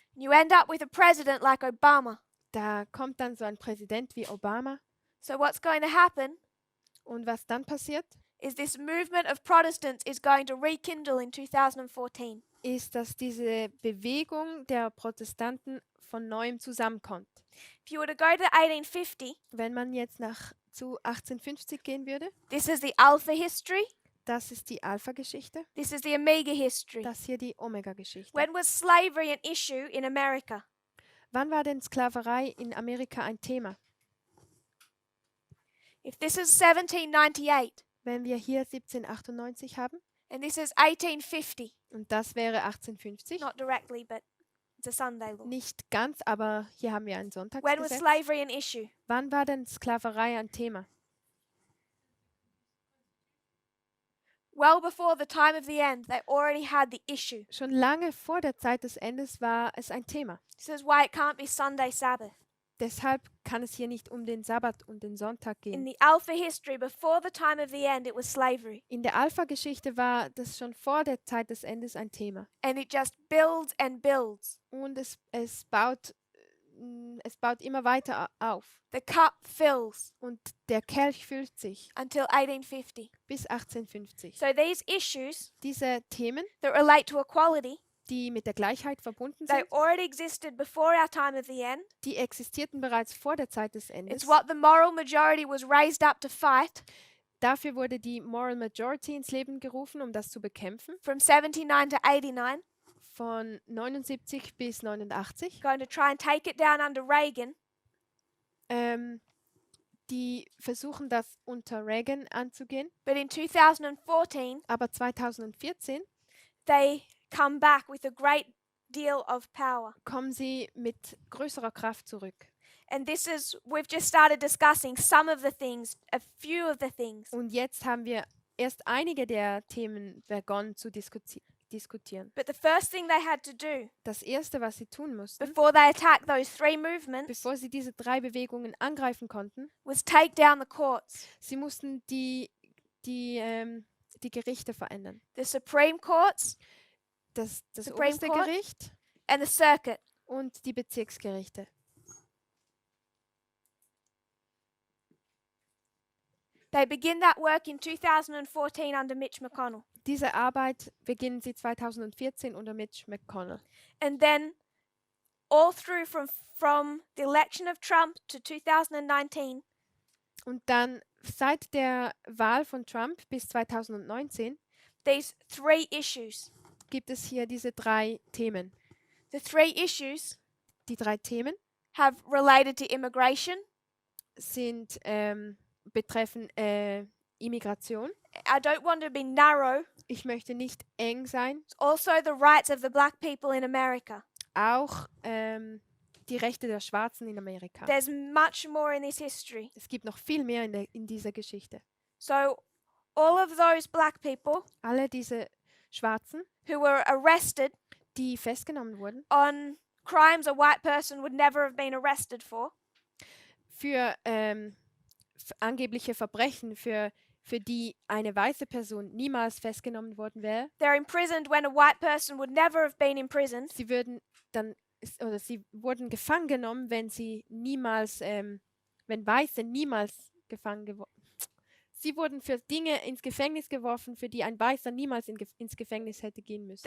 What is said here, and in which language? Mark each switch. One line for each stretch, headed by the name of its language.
English: You end up with a president like Obama.
German: Da kommt dann so ein Präsident wie Obama.
English: So what's going to happen
German: Und was dann passiert,
English: is this movement of Protestants is going to rekindle in 2014.
German: ist, dass diese Bewegung der Protestanten von neuem zusammenkommt.
English: If you were to go to 1850,
German: Wenn man jetzt zu 1850 gehen würde,
English: this is the Alpha history,
German: das ist die Alpha-Geschichte,
English: this is the Omega history.
German: das hier die Omega-Geschichte.
English: When was slavery an issue in America?
German: Wann war denn Sklaverei in Amerika ein Thema?
English: If this is 1798
German: Wenn wir hier 1798 haben
English: and this is 1850,
German: und das wäre 1850,
English: not directly, but it's a Sunday law.
German: nicht ganz, aber hier haben wir ein
English: When was
German: Sonntagsgesetz.
English: slavery an issue?
German: Wann war denn Sklaverei ein Thema?
English: Well before the time of the end, they already had the issue.
German: Schon lange vor der Zeit des Endes war es ein Thema.
English: This is why it can't be Sunday Sabbath.
German: Deshalb kann es hier nicht um den Sabbat und den Sonntag
English: In the Alpha history, before the time of the end, it was slavery.
German: In der Alpha-Geschichte war das schon vor der Zeit des Endes ein Thema.
English: And it just builds and builds.
German: Und es baut immer weiter auf.
English: The cup fills
German: Und der Kelch füllt sich
English: until 1850.
German: bis 1850.
English: So these issues
German: Diese Themen,
English: that relate to equality,
German: die mit der Gleichheit verbunden
English: they
German: sind,
English: already existed before our time of the end.
German: die existierten bereits vor der Zeit des Endes.
English: what the moral majority was raised up to fight
German: Dafür wurde die Moral Majority ins Leben gerufen, um das zu bekämpfen.
English: from 79 to 89.
German: Von 79 bis 89.
English: Going to try and take it down under Reagan.
German: Die versuchen das unter Reagan anzugehen.
English: But in 2014,
German: Aber 2014
English: they come back with a great deal of power.
German: kommen sie mit größerer Kraft zurück.
English: And this is, we've just started discussing some of the things, a few of the things.
German: Und jetzt haben wir erst einige der Themen begonnen zu diskutieren.
English: But the first thing they had to do
German: Das Erste, was sie tun mussten,
English: before they attacked those three movements
German: bevor sie diese 3 Bewegungen angreifen konnten,
English: was take down the courts.
German: sie mussten die Gerichte verändern.
English: The Supreme Courts
German: Das
English: Supreme
German: oberste
English: Court?
German: Gericht
English: and the circuit.
German: und die Bezirksgerichte.
English: They begin that work in 2014 under Mitch McConnell.
German: Diese Arbeit beginnen sie 2014 unter Mitch McConnell.
English: And then all through from the election of Trump to 2019,
German: Und dann seit der Wahl von Trump bis 2019
English: these three issues.
German: gibt es hier diese 3 Themen.
English: The three issues
German: Die 3 Themen
English: have related to immigration.
German: sind betreffen Immigration.
English: I don't want to be narrow.
German: Ich möchte nicht eng sein.
English: It's also the rights of the black people in America.
German: Auch die Rechte der Schwarzen in Amerika.
English: There's much more in this history.
German: Es gibt noch viel mehr in dieser Geschichte.
English: So all of those black people
German: Alle diese Schwarzen,
English: who were arrested
German: die festgenommen wurden
English: on crimes a white person would never have been arrested for,
German: für angebliche Verbrechen, für die eine weiße Person niemals festgenommen worden wäre.
English: they're imprisoned when a white person would never have been imprisoned.
German: Sie wurden gefangen genommen, wenn Weiße niemals gefangen geworden. Sie wurden für Dinge ins Gefängnis geworfen, für die ein Weißer niemals ins Gefängnis hätte gehen müssen.